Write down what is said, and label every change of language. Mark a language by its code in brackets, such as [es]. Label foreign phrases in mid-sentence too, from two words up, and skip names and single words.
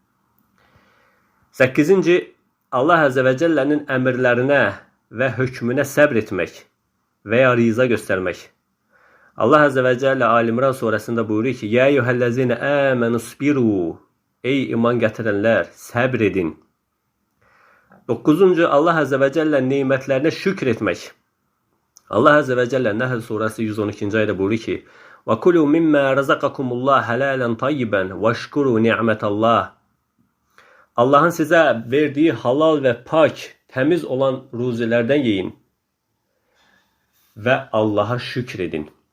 [az] 8-ci [ar] الله عز وجل'nin [az] əmrlərinə və hökmünə səbr etmək və ya riza göstərmək. [ar] الله عز وجل [az] Ali İmran surəsində buyurur ki: [ar] "يا أيها الذين آمنوا اصبروا." [az] Ey iman gətirənlər, səbr edin. 9-cu [ar] الله عز وجل [az] nemətlərinə şükr etmək. [ar] الله عز وجل [az] Nəhl surəsi 112-ci ayədə buyurur ki: [ar] "وكلوا مما رزقكم الله حلالا طيبا واشكروا نعمت الله." [az] Allahın sizə verdiyi halal və pak, təmiz olan ruzilərdən yeyin və Allaha şükr edin.